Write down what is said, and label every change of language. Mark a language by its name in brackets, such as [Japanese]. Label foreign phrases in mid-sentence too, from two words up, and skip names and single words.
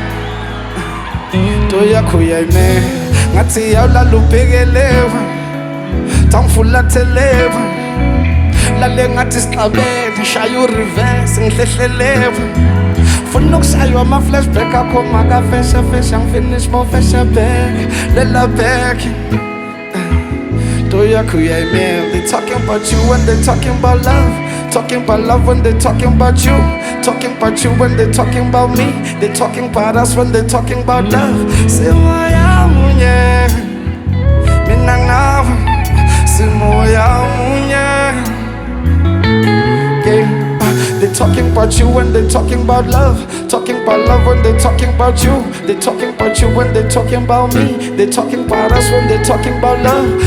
[Zulu] Into yakho uyayimela, ngathi yawula ubhekelewe, tangifulathelewe, lale ngathi siqabene, shaya ureverse ngihlehlelewe. Funa ukushaywa ama-flashback akho makafesha fesha, ngifinish mawufesha back, lela back. [English] They talking about you when they talking about love, talking about love when they talking about you, talking about you when they talking about me, they talking about us when they talking about love. [Zulu] Say moya munye, mina nawe, say moya munye. [English] They talking about you when they talking about love, talking about love when they talking about you, they talking about you when they talking about me, they talking about us when they talking about love.